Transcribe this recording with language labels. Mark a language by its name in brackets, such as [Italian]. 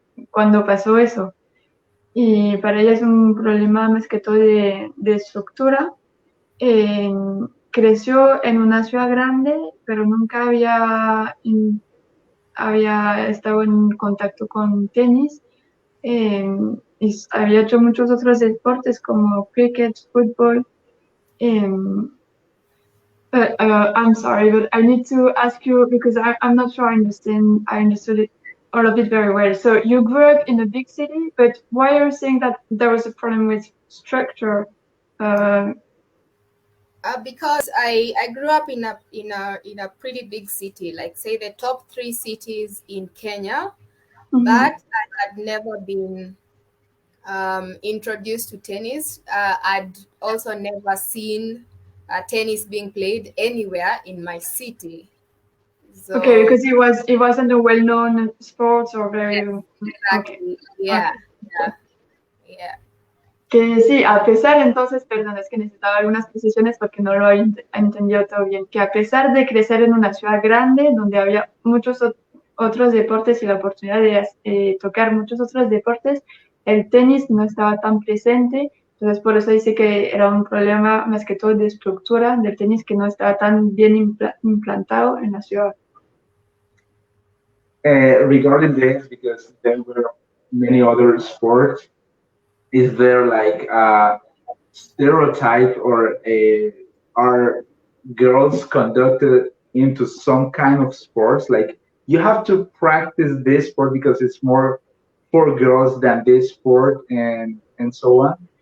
[Spanish] ¿Cuándo pasó eso? Y para ella es un problema más que todo de estructura. Eh, Creció en una ciudad grande, pero nunca había estado en contacto con tenis. Eh, y había hecho muchos otros deportes como cricket, fútbol. [English] I'm sorry, but I need to ask you because I'm not sure I understood it all of it very well. So you grew up in a big city, but why are you saying that there was a problem with structure? Because I grew up in a pretty big city, like say the top three cities in Kenya, Mhm. but I had never been introduced to tennis. I'd also never seen tennis being played anywhere in my city. So Okay, because it wasn't a well-known sport or very okay. exactly, yeah, Okay. yeah. [Spanish] Que sí, a pesar entonces, perdón, es que necesitaba algunas precisiones porque no lo había entendido todo bien, que a pesar de crecer en una ciudad grande donde había muchos otros deportes y la oportunidad de tocar muchos otros deportes, el tenis no estaba tan presente, entonces por eso dice que era un problema más que todo de estructura del tenis que no estaba tan bien implantado en la ciudad. [English] regarding this, because there were many other sports, is there like a stereotype or are girls conducted into some kind of sports? Like you have to practice this sport because it's more for girls than this sport and so on.